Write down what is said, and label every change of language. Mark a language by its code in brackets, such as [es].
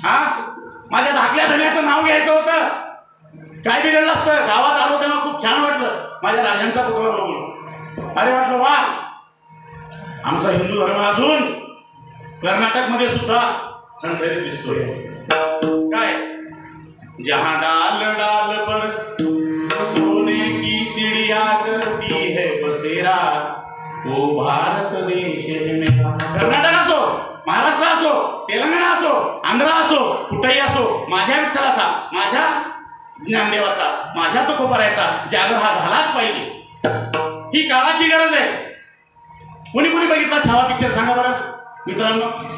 [mr] हा माझ्या धाकल्या धन्याचं नाव घ्यायचं होतं, काय बिघडलं असतं? गावात आलो तेव्हा खूप छान वाटलं, माझ्या राजांचा पुतळा बघून. अरे वाटलं वा, आमचा हिंदू धर्म अजून कर्नाटकमध्ये सुद्धा ठणठणीत दिसतोय. [hi] काय जहां डाल डाल पर सोने की चिड़िया करती है बसेरा, वो भारत देश है मेरा. [mr] कर्नाटक असो, महाराष्ट्र असो, तेलंगणा असो, आंध्र असो, कुठेही असो, माझ्या विठ्ठलाचा, माझ्या ज्ञानदेवाचा, माझ्या तुकोबारायचा जागर हा झालाच पाहिजे. ही काळाची गरज आहे. कुणी बघितला छावा पिक्चर सांगा बरं मित्रांनो?